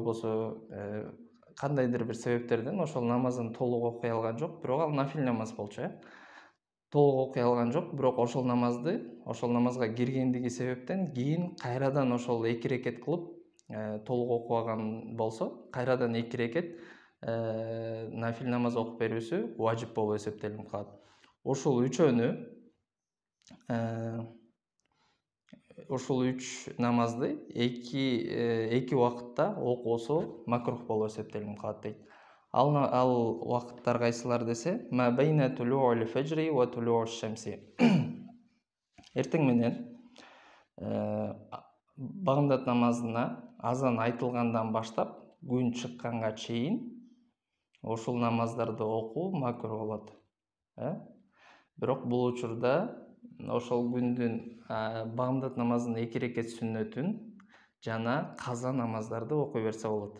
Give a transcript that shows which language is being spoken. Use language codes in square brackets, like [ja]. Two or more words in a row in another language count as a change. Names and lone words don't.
[ky] болбосо кандайдыр бир себептерден ошол намазын толук окуй алган жок, бирок ал нафил намаз болчу, толук окуй алган жок, бирок ошол намазга киргендиги себептен кийин кайрадан ошол 2 рекет кылып толук окубаган болсо, кайрадан 2 рекет нафил намаз окуп берүүсү важип болуп эсептелип калат. Ушул үчөөнү ушул 3 намазды эки убакытта окуусу макрух болуп эсептелип калат дейт. Ал убакыттар кайсылар десе, [ar] ما بين طلوع الفجر و طلوع الشمس. [ky] Эртең менен багымдат намазына азан айтылгандан баштап күн чыкканга чейин ошол намаздарды окуу макрух болот. Бирок бул учурда ошол күндүн багымдат намазынын 2 рекет сүннөтүн жана каза намаздарды окуй берсе болот.